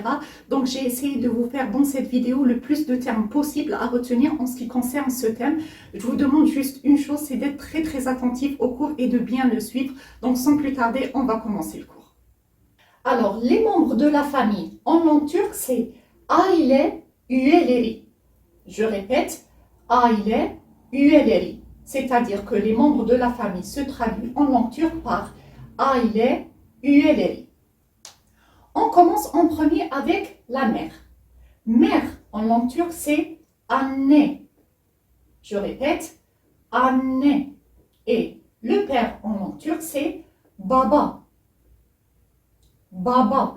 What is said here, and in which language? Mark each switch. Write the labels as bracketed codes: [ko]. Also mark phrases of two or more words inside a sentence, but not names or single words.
[fr] Donc j'ai essayé de vous faire dans cette vidéo le plus de termes possible à retenir en ce qui concerne ce thème. Je vous demande juste une chose, c'est d'être très attentif au cours et de bien le suivre. Donc sans plus tarder, on va commencer le cours. Alors, les membres de la famille en langue turque, c'est [tr] aile üyeleri. [fr] Je répète, [tr] aile üyeleri. [fr] C'est-à-dire que les membres de la famille se traduisent en langue turque par [tr] aile üyeleri. [fr] On commence en premier avec la mère. Mère en langue turque, c'est anne. Je répète, anne. Et le père en langue turque, c'est baba. Baba.